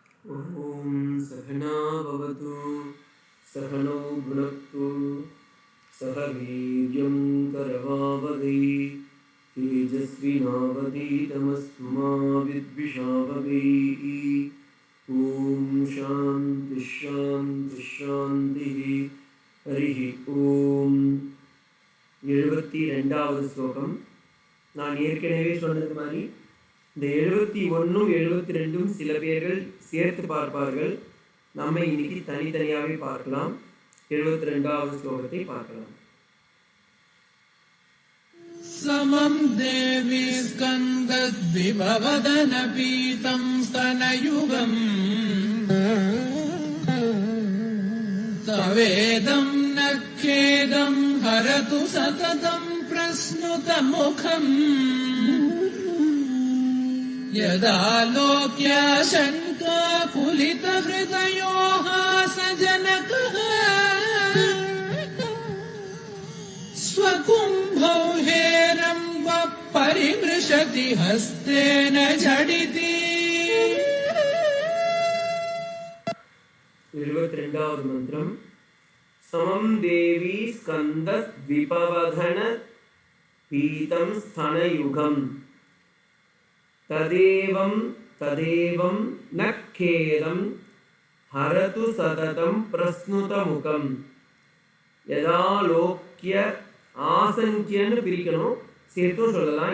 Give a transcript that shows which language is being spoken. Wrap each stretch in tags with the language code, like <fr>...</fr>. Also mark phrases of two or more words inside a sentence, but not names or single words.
<sa>ॐ सहना भवतु सहनौ भुनक्तु सह वीर्यं करवावहै तेजस्विनावधीतमस्तु मा विद्विषावहै। ॐ शान्ति शान्ति शान्तिः। हरिः ॐ</sa> <ta>72வது ஸ்லோகம். நான் ஏற்கனவே சொன்னது மாதிரி இந்த 71 72 சில பேர்கள் சேர்த்து பார்ப்பார்கள். நம்ம இன்னைக்கு தனித்தனியாகவே பார்க்கலாம். 72வது ஸ்லோகத்தை பார்க்கலாம்.</ta> <sa>समं देवी स्कन्दद्विभवदन पीतं स्तनयुगम् तवेदं न खेदं हरतु सततं प्रस्नुतमुखम् यदा लोक्याशङ्का कुलितहृदयोः सजनकः स्वकुम्भौ हेरम्ब परिमृशति हस्तेन झटिति।</sa> <ta>72வது மந்திரம்.</ta> <sa>समम् देवि स्कन्द विभवदन पीतम् स्तनयुगम् तदेवम् तदेवम् न खेदम् हरतु सततम् प्रस्नुतमुखम् यदा लोक्य</sa> <ta>ஆசங்கியன்னு பிரிக்கணும், சேர்த்தும் சொல்லலாம்.</ta>